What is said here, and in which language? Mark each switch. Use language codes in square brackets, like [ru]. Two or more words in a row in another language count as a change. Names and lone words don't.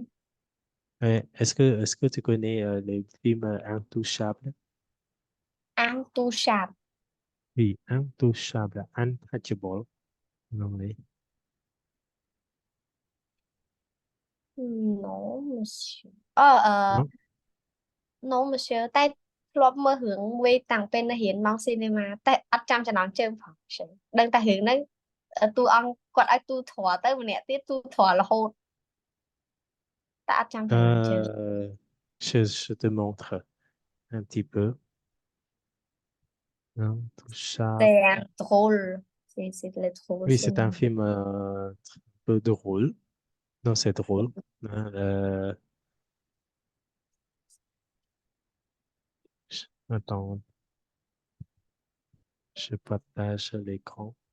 [fr] Est-ce que tu connais le film Intouchable? Intouchable. Oui, Intouchable, Untouchable en anglais. Non, monsieur. Non? no monsieur [km] តែធ្លាប់មើលរឿងមួយតាំងពេលនៅរៀនម៉ោងស៊ីនេម៉ាតែអត់ចាំចំណងជើងផងmonsieurដឹងតែរឿងហ្នឹងតួអង្គគាត់ឲ្យទូធរទៅម្នាក់ទៀតទូធររហូតតែអត់ចាំចំណងជើង [fr] Euh, je te montre un petit peu. c'est Intouchable. un drôle c'est le drôle Oui, c'est c'est un film un peu drôle. Non, c'est drôle. Hein, attends, je partage l'écran.